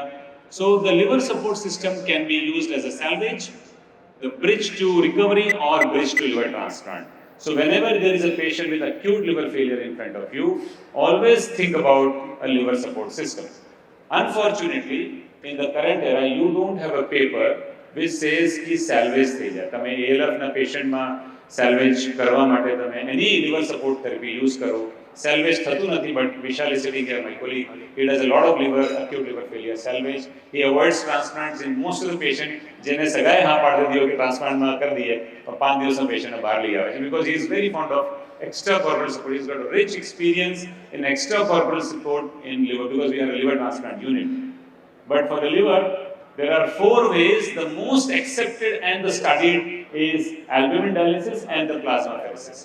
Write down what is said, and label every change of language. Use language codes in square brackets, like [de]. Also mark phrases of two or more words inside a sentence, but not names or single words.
[en] So the liver support system can be used as a salvage, the bridge to recovery, or bridge to liver transplant. So whenever there is a patient with acute liver failure in front of you, always think about a liver support system. Unfortunately, in the current era, you don't have a paper which says कि salvage [gu] થઈ જાય. તમે ALF ના પેશન્ટમાં salvage કરવા માટે તમે [en] any liver support therapy use [gu] કરો. Salvage થતું નથી, [en] but Vishal is sitting here, my colleague. He does a lot of acute liver failure salvage. He avoids transplants in most of the patient. [gu] જેને સગાઈ હા પાડી દીધો કે ટ્રાન્સપ્લાન્ટમાં કરી દઈએ, પણ 5 દિવસમાં પેશન્ટને બહાર લઈ આવે છે [en] because he is very fond of extracorporeal support. He's got a rich experience in extracorporeal support in liver because we are a liver transplant unit. But for the liver, there are 4 ways. The most accepted and the studied is albumin dialysis and the plasmapheresis.